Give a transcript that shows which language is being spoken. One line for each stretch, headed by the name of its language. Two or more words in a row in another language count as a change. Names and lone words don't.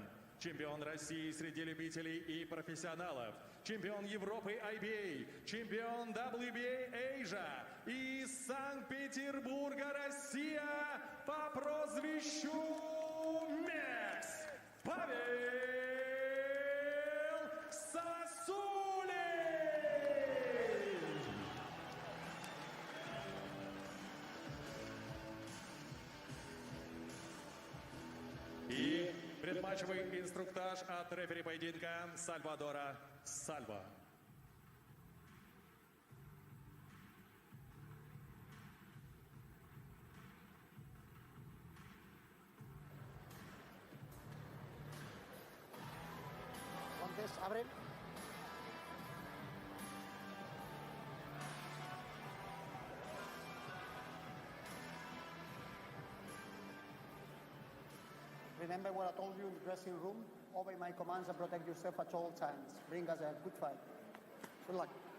Russian: Чемпион России среди любителей и профессионалов, чемпион Европы IBA, чемпион WBA Asia из Санкт-Петербурга, Россия, по прозвищу Мекс, Павел Sosulin. И предматчевый инструктаж от рефери поединка Сальвадора Сальва.
Spanish: Guantes, abren.
English: Remember what I told you in the dressing room? Obey my commands and protect yourself at all times. Bring us a good fight. Good luck.